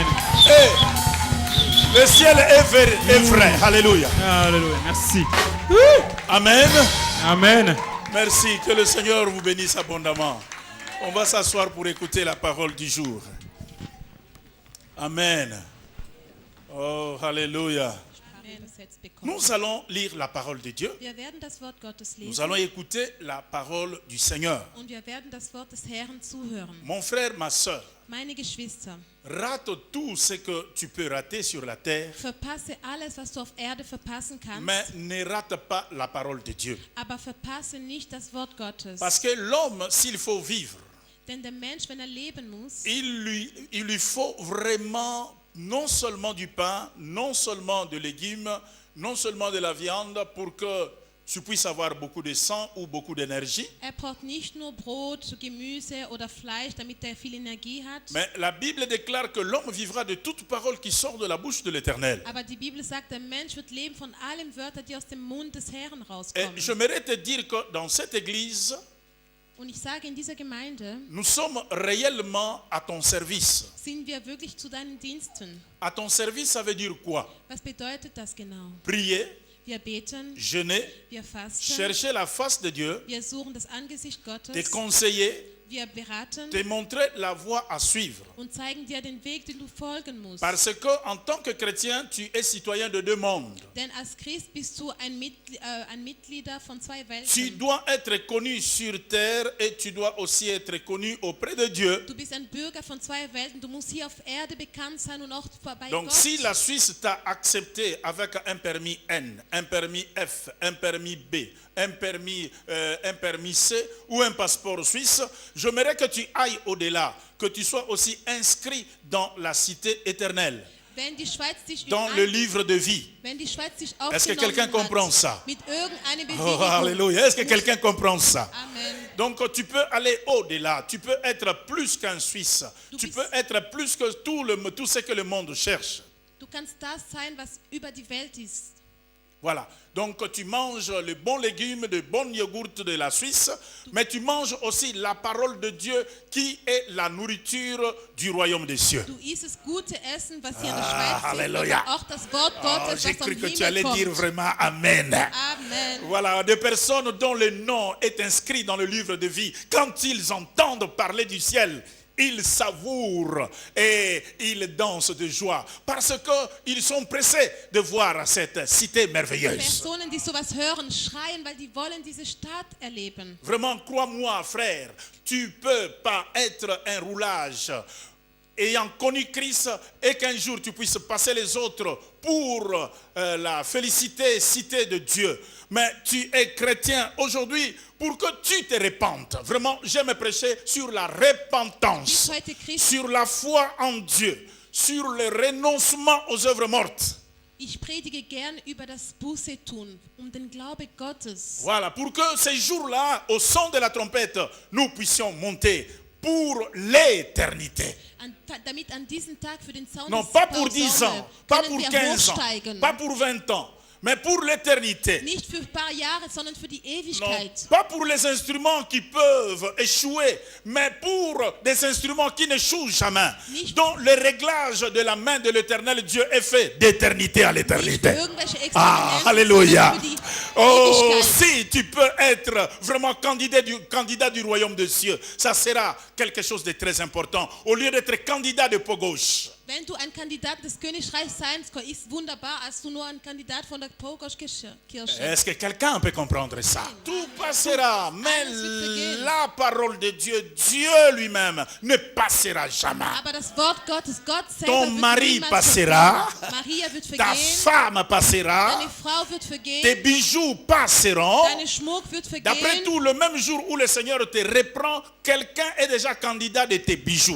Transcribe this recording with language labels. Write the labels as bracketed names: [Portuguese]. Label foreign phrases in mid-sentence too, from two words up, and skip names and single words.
[French] Hey, le ciel est vrai. Alléluia. Alléluia. Merci. Amen. Amen. Merci. Que le Seigneur vous bénisse abondamment. On va s'asseoir pour écouter la parole du jour. Amen. Oh, alléluia. [German] eingesetzt bekommen. [French] Nous allons lire la parole de Dieu. [German] Wir werden das Wort Gottes [French] Nous [German] lesen [French] allons écouter la parole du Seigneur. [German] und wir werden das Wort des Herrn zuhören. [French] Mon frère, ma soeur, [German] Meine Geschwister, [French] rate tout ce que tu peux rater sur la terre, [German] verpasse alles, was du auf Erde verpassen kannst, [French] mais ne rate pas la parole de Dieu. [German] aber verpasse nicht das Wort Gottes. [French] Parce que l'homme, s'il faut vivre, [German] Denn der Mensch, wenn er leben muss, [French] il lui faut vraiment non seulement du pain, non seulement de légumes, non seulement de la viande pour que tu puisses avoir beaucoup de sang ou beaucoup d'énergie. [German] er braucht nicht nur Brot, Gemüse oder Fleisch, damit er viel Energie hat. [French] Mais la Bible déclare que l'homme vivra de toute parole qui sort de la bouche de l'Éternel. [German] Aber die Bibel sagt, der Mensch wird leben von allen Wörtern, die aus dem Mund des Herrn [French] Et [German] rauskommen. [French] j'aimerais te dire que dans cette église, [German] Und ich sage, in dieser Gemeinde [French] nous sommes réellement à ton service. [German] sind wir wirklich zu deinen Diensten. [French] À ton service, ça veut dire quoi? [German] Was bedeutet das genau? [French] Prier, [German] Wir beten, [French] jeûner, [German] wir fasten, [French] chercher la face de Dieu, [German] wir suchen das Angesicht [French] te [German] Gottes, [French] conseiller, [German] wir beraten [French] te montrer la voie à suivre. [German] und zeigen dir den Weg, den du folgen musst. [French] Parce que en tant que chrétien, tu es citoyen de deux mondes. [German] Denn als Christ bist du ein Mitglieder von zwei [French] Tu [German] Welten. [French] dois être connu sur terre et tu dois aussi être connu auprès de Dieu. [German] Du bist ein Bürger von zwei Welten. Du musst hier auf Erde bekannt sein und auch bei [French] Donc [German] Gott. [French] si la Suisse t'a accepté avec un permis N, un permis F, un permis B, un permis C ou un passeport suisse, j'aimerais que tu ailles au-delà, que tu sois aussi inscrit dans la cité éternelle, [German] Wenn die Schweiz dich [French] dans le livre de vie. [German] wenn die Schweiz dich [French] Est-ce que quelqu'un [German] aufgenommen [French] comprend [German] hat, [French] ça? [German] mit irgendeiner Oh, Bewegung. [French] alléluia. Est-ce que quelqu'un comprend ça? Amen. Donc tu peux aller au-delà, tu peux être plus qu'un Suisse, tu [German] bist- [French] peux être plus que tout ce que le monde cherche. [German] Du kannst das sein, was über die Welt ist. [French] Voilà. Donc tu manges les bons légumes, de bons yogourts de la Suisse, mais tu manges aussi la parole de Dieu qui est la nourriture du royaume des cieux. [German] Du isst das gute Essen, was hier in der Ah, Schweiz ist, [French] Halleluja. [German] aber auch das Wort Oh, Gottes, [French] j'ai [German] was vom [French] cru que tu allais [German] Himmel [French] dire [German] kommt. [French] vraiment Amen. Amen. Voilà, des personnes dont le nom est inscrit dans le livre de vie, quand ils entendent parler du ciel, ils savourent et ils dansent de joie parce qu'ils sont pressés de voir cette cité merveilleuse. [German] Personen, die sowas hören, schreien, weil die wollen diese Stadt erleben. [French] Vraiment, crois-moi, frère, tu ne peux pas être un roulage ayant connu Christ et qu'un jour tu puisses passer les autres pour la félicité, cité de Dieu. Mais tu es chrétien aujourd'hui pour que tu te répandes. Vraiment, j'aime prêcher sur la repentance, [German] Bist heute Christ. [French] sur la foi en Dieu, sur le renoncement aux œuvres mortes. [German] Ich predige gern über das Buße tun, den Glaube Gottes. [French] Voilà, pour que ces jours-là, au son de la trompette, nous puissions monter pour l'éternité. [German] Damit an diesem Tag für den Sound [French] Non, [German] des [French] pas pour 10 ans, pas [German] können [French] pour [German] wir [French] 15 ans, [German] hochsteigen. [French] pas pour 20 ans, mais pour l'éternité. [German] Nicht für ein paar Jahre, sondern für die [French] Non, [German] Ewigkeit. [French] pas pour les instruments qui peuvent échouer, mais pour des instruments qui n'échouent jamais, [German] Nicht- [French] dont le réglage de la main de l'éternel Dieu est fait d'éternité à [German] Nicht [French] l'éternité. [German] für irgendwelche Ah, Experimente, [French] alléluia. [German] sondern für die Oh, Ewigkeit. [French] si tu peux être vraiment candidat du royaume des cieux, ça sera quelque chose de très important. Au lieu d'être candidat de peau gauche. [German] Wenn du ein Kandidat des Königreichs sein kannst, ist wunderbar, als du nur ein Kandidat von der Pogosch-Kirche. [French] Est-ce que quelqu'un peut comprendre ça? Tout passera, mais [German] Alles wird vergehen. [French] la parole de Dieu, Dieu lui-même, ne passera jamais. [German] Aber das Wort Gottes, Gott selber [French] Ton [German] wird [French] mari [German] niemals [French] passera, [German] vergehen. Maria wird [French] ta [German] vergehen, [French] femme passera, [German] deine Frau wird [French] tes [German] vergehen, [French] bijoux passeront. [German] deine Schmuck wird [French] D'après [German] vergehen. [French] tout, le même jour où le Seigneur te reprend, quelqu'un est déjà candidat de tes bijoux.